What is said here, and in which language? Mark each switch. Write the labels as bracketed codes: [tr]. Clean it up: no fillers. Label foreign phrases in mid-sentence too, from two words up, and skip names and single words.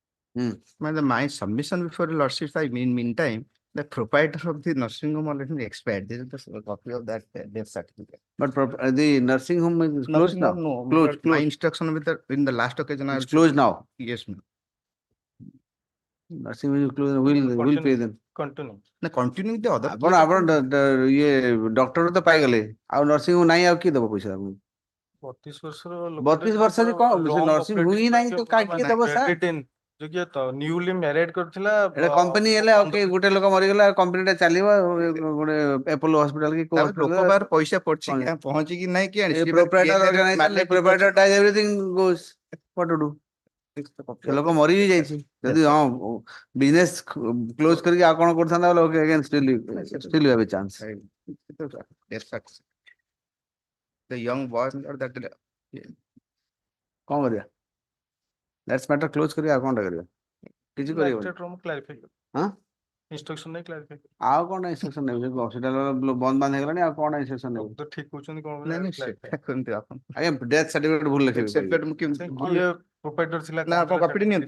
[en] My submission before the lordship, I mean, meantime, the proprietor of the nursing home already expired. This is the copy of that death certificate. But the nursing home is closed now. No, Closed, my closed. instruction with in the last occasion. I It's also- closed now. Yes, ma'am. Nursing home is closed. We'll pay them. Continue. Now, continue with the other. [or] ଡକ୍ଟର ତ ପାଇଗଲେ ଆଉ [en] nursing home [or] ନାହିଁ ଆଉ କିଏ ଦବ ପଇସା ଆପଣଙ୍କୁ? 32 ବର୍ଷର 32 ବର୍ଷରେ କଣ [en] nursing home [or] ହିଁ ନାହିଁ ତ କିଏ ଦବ ସାର୍? [en] newly married [or] କରିଥିଲା ଏଟା କମ୍ପାନୀ ହେଲେ ଆଉ କିଏ ଗୋଟେ ଲୋକ ମରିଗଲା କମ୍ପାନୀଟା ଚାଲିବ ଗୋଟେ ଆପୋଲୋ ହସ୍ପିଟାଲ କି କୋଉ ଲୋକ ପାଖରେ ପଇସା ପଡୁଛି ପହଞ୍ଚିକି ନାହିଁ କି [en] proprietor organisation proprietor dies everything goes what to do? [or] ସେ ଲୋକ ମରି ବି ଯାଇଛି ଯଦି ହଁ [en] business close [or] କରିକି ଆଉ କଣ କରିଥାନ୍ତା ବୋଲେ [en] okay again still you have a chance. The young boy that [or] କଣ କରିବା? [en] Let's matter [or] close କରିକି ଆଉ କଣଟା କରିବା? କିଛି କରିବନି। ହଁ ଇନଷ୍ଟ୍ରକ୍ସନ ନେଇ କ୍ଲାରିଫାଇ ଆଉ କଣ ଇନଷ୍ଟ୍ରକ୍ସନ ନେବେ? ହସ୍ପିଟାଲ ବନ୍ଦ ବାନ୍ଦ ହେଇଗଲାଣି ଆଉ କଣ ଇନଷ୍ଟ୍ରକ୍ସନ ନେବେ? ତ ଠିକ କହୁଛନ୍ତି କଣ କରନ୍ତୁ ଆପଣ। ଆଜ୍ଞା [en] death certificate [or] ଭୁଲ ଲେଖିବେ। କିଏ ପ୍ରୋପାଇଟର ଥିଲା ନା ଆପଣ କପି ନିଅନ୍ତୁ।